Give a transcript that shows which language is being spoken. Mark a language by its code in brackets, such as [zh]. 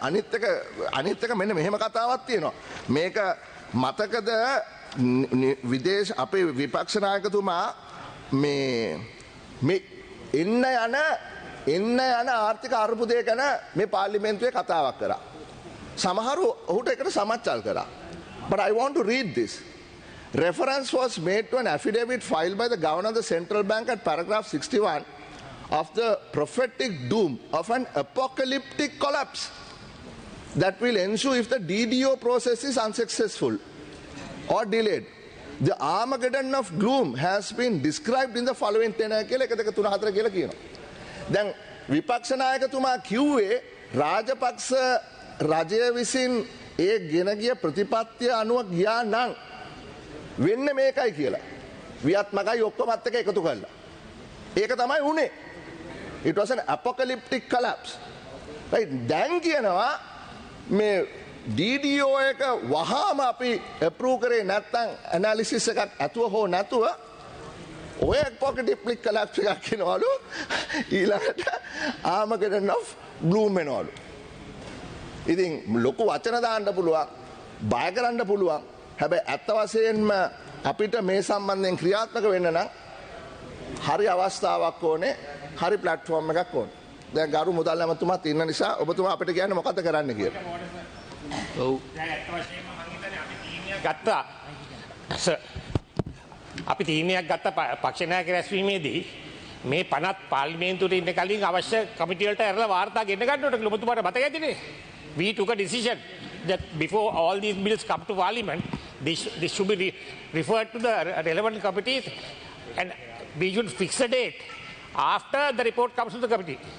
[si] අනිත් එක මෙන්න මෙහෙම කතාවක් තියෙනවා. මේක මතකද විදේශ අපේ විපක්ෂ නායකතුමා මේ එන්න යන ආර්ථික අර්බුදය ගැන මේ පාර්ලිමේන්තුවේ කතාවක් කරා. සමහරු ඔහුට එකට සමච්චල් කරා. [en] But I want to read this. Reference was made to an affidavit filed by the governor of the central bank at paragraph 61 of the prophetic doom of an apocalyptic collapse that will ensue if the DDO process is unsuccessful or delayed. The Armageddon of gloom has been described in the following tenor [si] කියලා 1 2 3 4 කියලා කියනවා. දැන් විපක්ෂ නායකතුමා කිව්වේ රාජපක්ෂ රජය විසින් ඒ ගෙන ගිය ප්‍රතිපත්තිය අනුව ගියා නම් වෙන්නේ මේකයි කියලා. වියත්මකයි ඔක්කොමත් එක එකතු කළා. ඒක තමයි උනේ. [en] It was an apocalyptic collapse. Right? [si] දැන් කියනවා මේ DDO එක වහාම අපි approve කරේ නැත්නම් analysis එකක් ඇතුව හෝ නැතුව ඔය apocalyptic collapse එකක් කියනවලු ඊළඟට Armageddon of gloom වෙනවලු. ඉතින් ලොකු වචන දාන්න පුළුවන්, බය කරන්න පුළුවන්. හැබැයි ඇත්ත වශයෙන්ම අපිට මේ සම්බන්ධයෙන් ක්‍රියාත්මක වෙන්න නම් හරි අවස්ථාවක් ඕනේ, හරි ප්ලැට්ෆෝම් එකක් ඕනේ. දැන් ගරු මුදල් ඇමතුමාත් ඉන්න නිසා ඔබතුමා අපිට කියන්නේ මොකද කරන්න කියලා. ඔව්. දැන් ඇත්ත වශයෙන්ම මම හිතන්නේ අපි තීරණයක් ගත්තා. අපි තීරණයක් ගත්ත පක්ෂ නායක රැස්වීමේදී මේ 50 පාර්ලිමේන්තුවේ ඉන්න කලින් අවශ්‍ය කමිටු වලට ඇරලා වාර්තා ගෙන්න ගන්නකොට ඔබතුමාට මතක ඇතිනේ. [en] We took a decision that before all these bills come to parliament, this should be referred to the relevant committees and we should fix a date after the report comes to the committee.